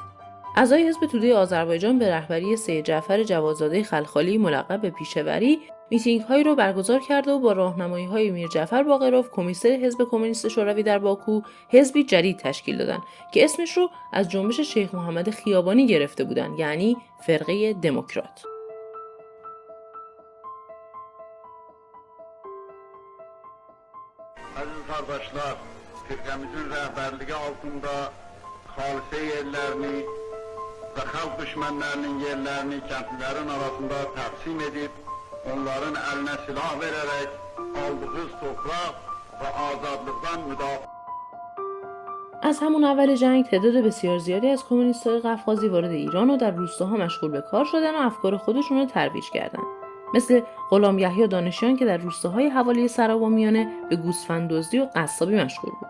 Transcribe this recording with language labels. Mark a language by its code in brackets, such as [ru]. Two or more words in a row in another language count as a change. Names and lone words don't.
[fa] اعضای حزب توده آذربایجان به رهبری سید جعفر جوادزاده خلخالی ملقب به پیشوری میتینگ‌هایی رو برگزار کرده و با راهنمایی‌های میر جعفر باقروف کمیسر حزب کمونیست شوروی در باکو حزبی جدید تشکیل دادن که اسمش رو از جنبش شیخ محمد خیابانی گرفته بودن، یعنی فرقه دموکرات. [az] Aziz kardeşler, firqəmizin rəhbərliyi altında xalisə yerlərini və xalq düşmənlərinin yerlərini kəndlilərin arasında təqsim edib, onların əlinə silah verərək aldığı torpaq və azadlıqdan müdafiə. [fa] از همون اول جنگ تعداد بسیار زیادی از کمونیست‌های قفقازی وارد ایران و در روستاها مشغول به کار شدن و افکار خودشون رو ترویج کردن. مثل غلام یحیی دانشیان که در روستاهای حوالی سرابامیانه به گوسفند دزدی و قصابی مشغول بود.